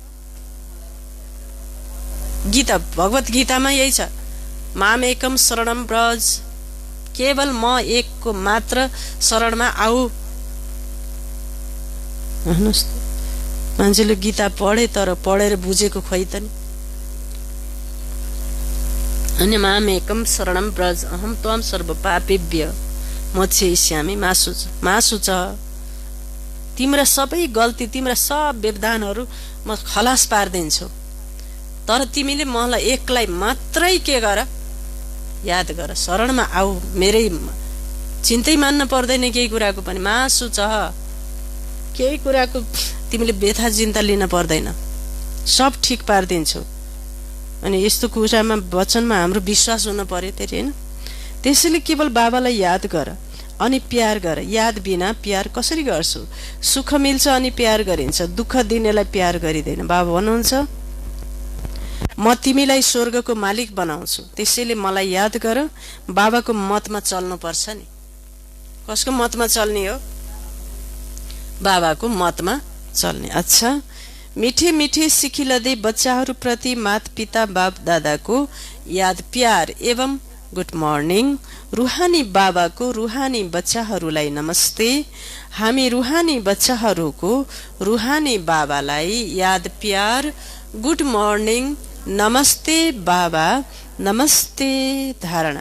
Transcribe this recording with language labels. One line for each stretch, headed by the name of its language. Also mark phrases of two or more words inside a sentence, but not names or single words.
Nepali: गीता भगवत गीतामा यही छ,
Sanskrit: मामेकम शरणम ब्रज।
Nepali: केवल म एकको मात्र शरणमा आऊ। हेर्नुहोस्, मान्छेले गीता पढे तर पढेर बुझेको खोइ त नि।
Sanskrit: अनि मामेकम शरणम ब्रज अहम त्वम सर्व पापेभ्य मोक्षयिष्यामि मा शुच।
Nepali: तिम्रा सबै गल्ती, तिम्रा सब व्यवधानहरू म खलास पारिदिन्छु, तर तिमीले मलाई एकलाई मात्रै के गर? याद गर, शरणमा आऊ। मेरै चिन्तै मान्न पर्दैन केही कुराको पनि।
Sanskrit: मा शुच,
Nepali: केही कुराको तिमीले व्यथा चिन्ता लिन पर्दैन, सब ठिक पारिदिन्छु। अनि यस्तो कुरामा वचनमा हाम्रो विश्वास हुन पर्यो फेरि, होइन? त्यसैले केवल बाबालाई याद गर अनि प्यार गर। याद बिना प्यार कसरी गर्छु? सुख मिल्छ अनि प्यार गरिन्छ, दुःख दिनेलाई प्यार गरिँदैन। बाबा भन्नुहुन्छ म तिमीलाई स्वर्गको मालिक बनाउँछु, त्यसैले मलाई याद गर। बाबाको मतमा चल्नुपर्छ नि। कसको मतमा चल्ने हो? बाबाको मतमा चल्ने। अच्छा, मिठे मिठे सिखिलदै बच्चाहरूप्रति माता पिता बाप दादाको याद प्यार एवं
English: good morning.
Nepali: रुहानी बाबाको रुहानी बच्चाहरूलाई नमस्ते। हामी रुहानी बच्चाहरूको रुहानी बाबालाई याद प्यार
English: good morning
Nepali: नमस्ते बाबा नमस्ते धारणा।